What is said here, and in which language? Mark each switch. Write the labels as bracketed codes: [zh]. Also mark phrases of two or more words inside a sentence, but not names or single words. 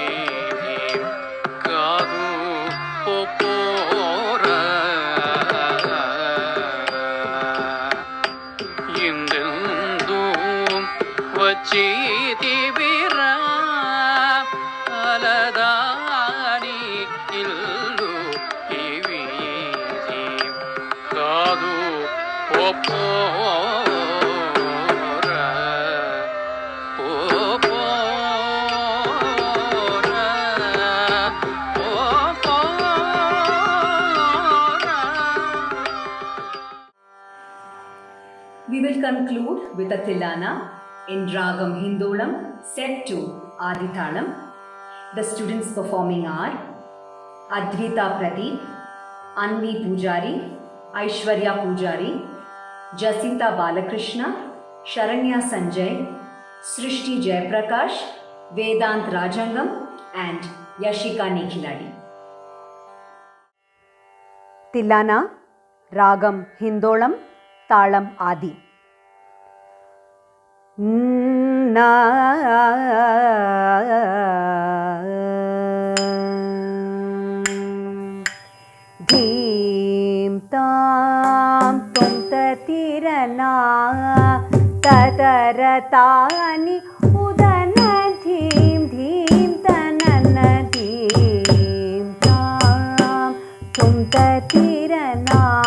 [te] కాదు పోరా ఇందెందు వచ్చితివిరా అలదాని ఇల్లు ఇవి కాదు పోరా [en] We will conclude with a Tilana in Ragam Hindolam set to Adithalam. The students performing are Advita Pradeep, Anvi Pujari, Aishwarya Pujari, Jacinta Balakrishna, Sharanya Sanjay, Srishti Jayaprakash, Vedant Rajangam and Yashika Nikhiladi. Tilana, Ragam Hindolam, Talam Adi. Na Dhim tam tum tatirana tataratani udana dhim dhim tanana dhim tam tum tatirana